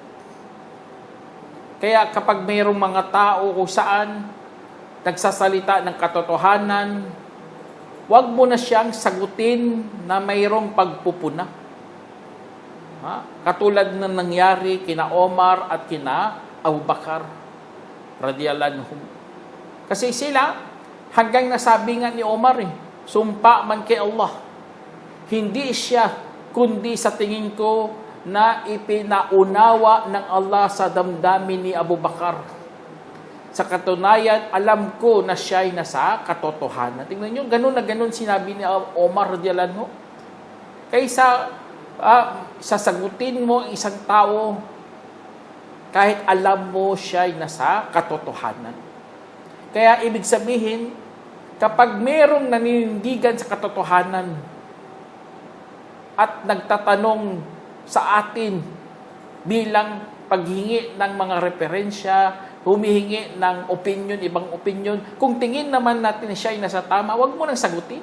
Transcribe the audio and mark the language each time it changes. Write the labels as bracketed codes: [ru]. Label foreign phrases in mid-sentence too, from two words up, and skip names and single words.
[tl] Kaya kapag mayroong mga tao kung saan nagsasalita ng katotohanan, huwag mo na siyang sagutin na mayroong pagpupuna. Katulad na nangyari kina Omar at kina Abu Bakar [ar] رضي الله عنهم. [tl] Kasi sila, hanggang nasabi nga ni Omar, sumpa man kay Allah. Hindi siya, kundi sa tingin ko na ipinaunawa ng Allah sa damdamin ni Abu Bakar. Sa katunayan, alam ko na siya ay nasa katotohanan. Tingnan nyo, ganun na ganun sinabi ni Omar [ar] رضي الله عنه. [tl] Kaysa sasagutin mo isang tao kahit alam mo siya ay nasa katotohanan. Kaya ibig sabihin, kapag merong naninindigan sa katotohanan at nagtatanong sa atin bilang paghingi ng mga referensya, humihingi ng opinion, ibang opinion, kung tingin naman natin siya ay nasa tama, wag mo nang sagutin.